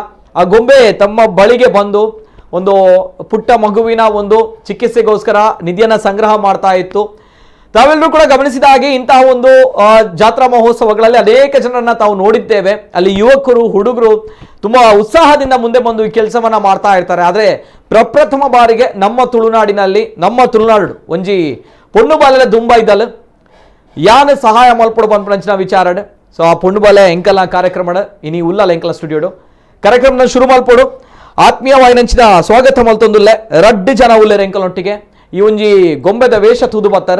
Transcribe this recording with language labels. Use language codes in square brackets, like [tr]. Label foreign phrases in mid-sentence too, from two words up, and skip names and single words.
[kn] ಆ ಗೊಂಬೆ ತಮ್ಮ ಬಳಿಗೆ ಬಂದು ಒಂದು ಪುಟ್ಟ ಮಗುವಿನ ಒಂದು ಚಿಕಿತ್ಸೆಗೋಸ್ಕರ ನಿಧಿಯನ್ನ ಸಂಗ್ರಹ ಮಾಡ್ತಾ ಇತ್ತು. ತಾವೆಲ್ಲರೂ ಕೂಡ ಗಮನಿಸಿದ ಹಾಗೆ ಇಂತಹ ಒಂದು ಜಾತ್ರಾ ಮಹೋತ್ಸವಗಳಲ್ಲಿ ಅನೇಕ ಜನರನ್ನ ತಾವು ನೋಡಿದ್ದೇವೆ. ಅಲ್ಲಿ ಯುವಕರು, ಹುಡುಗರು ತುಂಬಾ ಉತ್ಸಾಹದಿಂದ ಮುಂದೆ ಬಂದು ಈ ಕೆಲಸವನ್ನ ಮಾಡ್ತಾ ಇರ್ತಾರೆ. ಆದ್ರೆ ಪ್ರಪ್ರಥಮ ಬಾರಿಗೆ ನಮ್ಮ ತುಳುನಾಡಿನಲ್ಲಿ, [tcy] ನಮ್ಮ ತುಳುನಾಡು ಒಂಜಿ ಪೊಣ್ಣು ಬಾಲೆಲ ದುಂಬ ಇದ್ದಲ್ಲ ಯಾನ್ ಸಹಾಯ ಮಲ್ಪಡು ಬಂದ್ಪಂಚಿನ ವಿಚಾರಡ್. ಸೊ ಆ ಪೊಣ್ಣು ಬಾಲೆ ಎಂಕಲ್ನ ಕಾರ್ಯಕ್ರಮ ಇನಿ ಉಲ್ಲಲ್ಲ ಎಂಕಲ ಸ್ಟುಡಿಯೋಡು ಕಾರ್ಯಕ್ರಮನ ಶುರು ಮಲ್ಪಡು. ಆತ್ಮೀಯವಾಯಿನಂಚಿನ ಸ್ವಾಗತ ಮಲ್ತೊಂದುಲ್ಲೆ ರಡ್ಡು ಜನ ಉಲ್ಲೆರ್ ಎಂಕಲೊಟ್ಟಿಗೆ. ಈ ಒಂಜಿ ಗೊಂಬೆದ ವೇಷ ತೂದು ಬತ್ತಾರ.